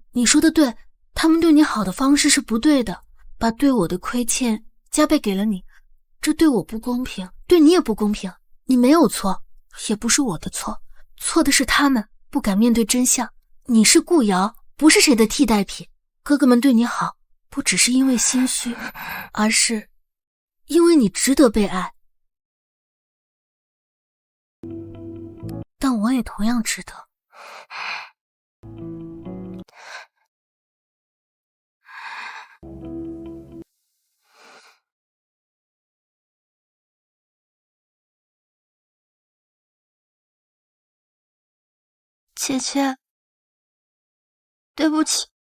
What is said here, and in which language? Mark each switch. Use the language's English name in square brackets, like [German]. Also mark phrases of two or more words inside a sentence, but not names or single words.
[Chinese] 你說的對，他們對你好的方式是不對的，把對我的虧欠加倍給了你，這對我不公平，對你也不公平。你沒有錯，也不是我的錯，錯的是他們不敢面對真相。你是顧瑤，不是誰的替代品。哥哥們對你好，不只是因為心虛，而是因為你值得被愛。但我也同樣值得。姐姐，對不起。